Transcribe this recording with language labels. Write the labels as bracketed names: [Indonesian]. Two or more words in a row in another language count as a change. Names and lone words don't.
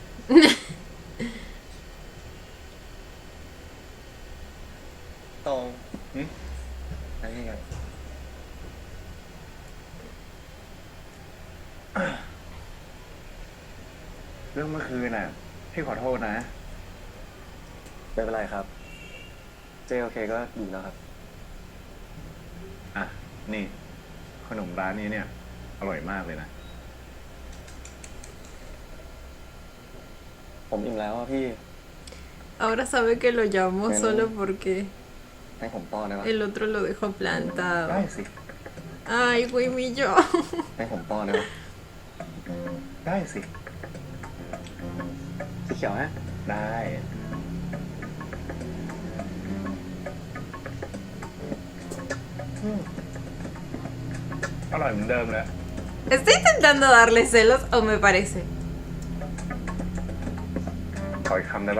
[Thai] ตองอะไรนี่กันเรื่องเมื่อคืนน่ะ พี่ขอโทษนะ ไม่เป็นไรครับ เจโอเคก็ดีแล้วครับ อ่ะ นี่ ขนมร้านนี้เนี่ย อร่อยมากเลยนะ ผมอิ่มแล้วอะพี่ [Spanish] Ahora sabe que lo llamó Bueno. solo porque [Thai] ให้ผมป้อนได้ปะ [Spanish] el otro lo dejó [Thai] ได้ [Spanish] plantado. [Thai] สิ [Spanish] Ay, güey, mi yo. [Thai] ให้ผมป้อนได้ปะ ได้สิ สีเขียวฮะ ได้ อร่อยเหมือนเดิมเลย [Spanish] ¿Está intentando darle celos o me parece? [Thai] ขออีกคำได้ปะ